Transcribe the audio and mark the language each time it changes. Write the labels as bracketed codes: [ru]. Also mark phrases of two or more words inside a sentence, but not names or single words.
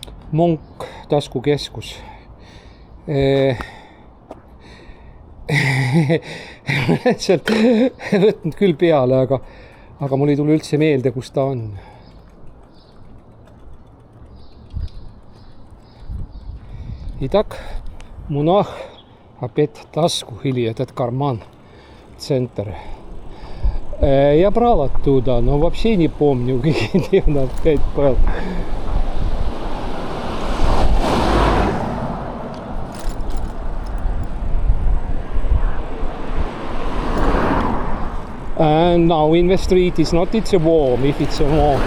[et] Monk taskukeskus. Sealt võtnud küll peale, aga mul ei tule üldse meelde, kus ta on. [ru] Итак, Монах опять tasku или этот карман, центр. Я брал оттуда, но вообще не помню, где он опять был. [en] Now in the street it's not, it's a warm, if it's a warm.